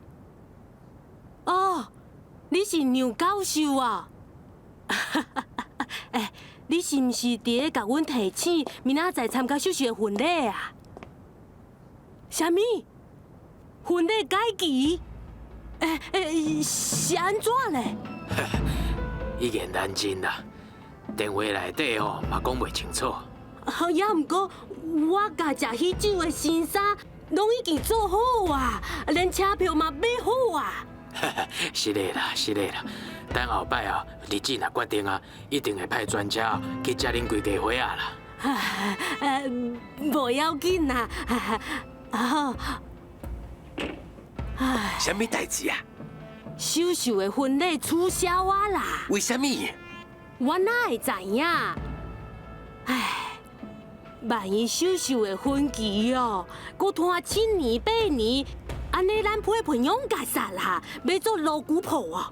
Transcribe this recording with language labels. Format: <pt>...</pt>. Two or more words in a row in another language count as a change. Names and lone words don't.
<nan>哦，你是杨教授啊？哎，你是毋是伫咧甲阮提醒明仔载参加秀秀的婚礼啊？啥物？婚礼改期？是安怎咧？已经认真啦，电话内底哦嘛讲袂清楚。也毋过，我甲食喜酒的新衫拢已经做好啊，连车票嘛买好啊。是的啦，是的啦。等后摆哦，日子若决定啊，一定会派专车去接恁规家伙啊啦。无要紧啦。什么代志啊？秀秀的婚礼取消啊啦！为什么？我哪会知影？唉，万一秀秀的婚期哦，搁拖7年8年，安尼咱配朋友家煞啦，要做老古婆哦。</nan>